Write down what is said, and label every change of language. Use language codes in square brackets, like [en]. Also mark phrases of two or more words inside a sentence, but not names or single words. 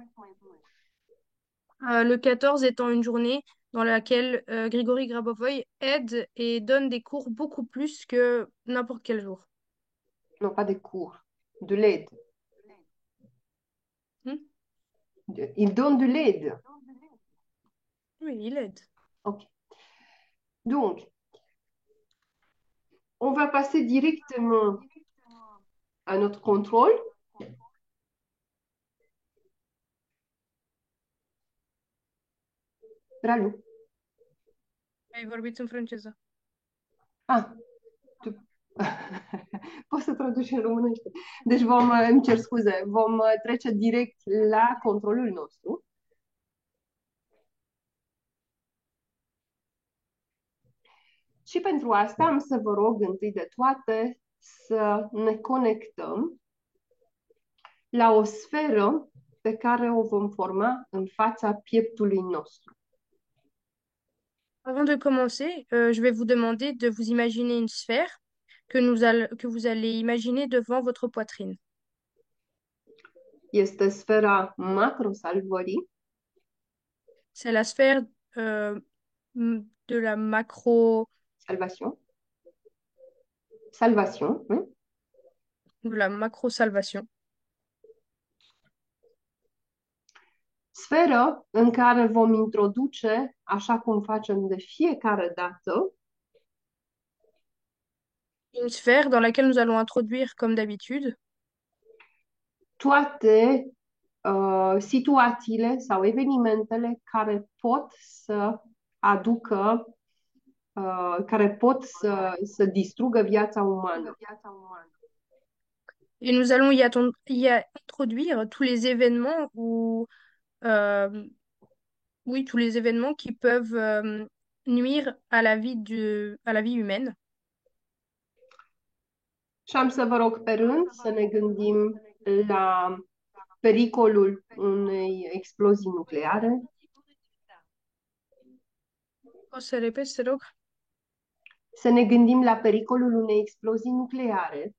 [fr] Le 14 étant une journée dans laquelle Grigory Grabovoy aide et donne des cours beaucoup plus que n'importe quel jour. Nu, pas de cours, de l'aide. Hmm. Il donne de l'aide. Oui, il aide. Ok. Donc, on va passer directement à notre contrôle. Ralu. [ro] Ai vorbit în franceză. [fr] Ah, tu... [ro] Poți să traduci în românește. Deci îmi cer scuze, vom trece direct la controlul nostru. Și pentru asta am să vă rog întâi de toate să ne conectăm la o sferă pe care o vom forma în fața pieptului nostru. [fr] Avant de commencer, je vais vous demander de vous imaginer une sphère que vous allez imaginer devant votre poitrine. [ro] Este sfera macrosalvării, [fr] C'est la sphère de la macro, [en] salvation, salvation, [fr] oui? de la macro-salvation. [ro] Sferă în care vom introduce, așa cum facem de fiecare dată, [fr] Une sphère dans laquelle nous allons introduire, comme d'habitude, [ro] toate situațiile sau evenimentele care pot să aducă, care pot să distrugă viața umană. [fr] et nous allons y introduire tous les événements ou euh, oui, tous les événements qui peuvent nuire à la vie à la vie humaine. [ro] Și am să vă rog pe rând să ne gândim la pericolul unei explozii nucleare, O să repet, te rog. să ne gândim la pericolul unei explozii nucleare,